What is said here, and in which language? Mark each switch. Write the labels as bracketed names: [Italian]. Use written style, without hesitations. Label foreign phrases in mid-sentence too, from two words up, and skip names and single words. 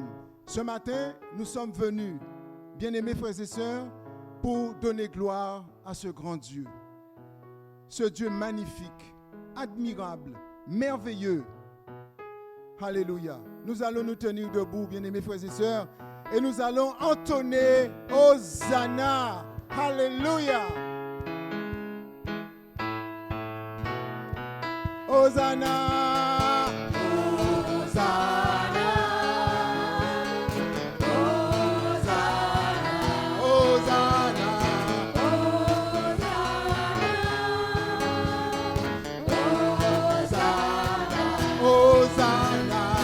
[French] Ce matin, nous sommes venus, bien-aimés frères et sœurs, pour donner gloire à ce grand Dieu. Ce Dieu magnifique, admirable, merveilleux. Alléluia. Nous allons nous tenir debout, bien-aimés frères et sœurs, et nous allons entonner Hosanna. Alléluia. Hosanna, Hosanna, Hosanna, Hosanna, Hosanna, Hosanna,